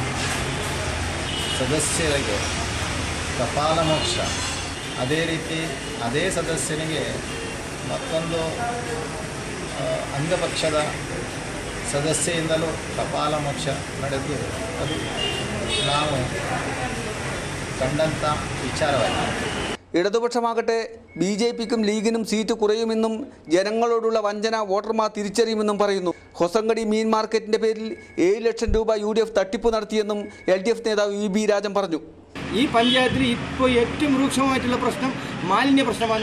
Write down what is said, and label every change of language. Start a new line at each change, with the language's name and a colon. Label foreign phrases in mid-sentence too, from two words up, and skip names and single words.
Kannada: ಸದಸ್ಯರಿಗೆ ಕಪಾಲ ಮೋಕ್ಷ, ಅದೇ ರೀತಿ ಅದೇ ಸದಸ್ಯನಿಗೆ ಮತ್ತೊಂದು ಅಂಗಪಕ್ಷದ ಸದಸ್ಯೆಯಿಂದಲೂ ಕಪಾಲ ಮೋಕ್ಷ ನಡೆದು ಅದು ನಾವು ಕಂಡಂಥ ವಿಚಾರವಾಗಿದೆ.
Malayalam: ഇടതുപക്ഷമാകട്ടെ BJPക്കും ലീഗിനും സീറ്റ് കുറയുമെന്നും ജനങ്ങളോടുള്ള വഞ്ചന വോട്ടർമാർ തിരിച്ചറിയുമെന്നും പറയുന്നു. ഹൊസങ്കടി മീൻ മാർക്കറ്റിൻ്റെ പേരിൽ 7 ലക്ഷം രൂപ UDF തട്ടിപ്പ് നടത്തിയെന്നും LDF നേതാവ് EB രാജൻ പറഞ്ഞു. ഈ പഞ്ചായത്തിൽ ഇപ്പോൾ ഏറ്റവും രൂക്ഷമായിട്ടുള്ള പ്രശ്നം മാലിന്യ പ്രശ്നമാണ്.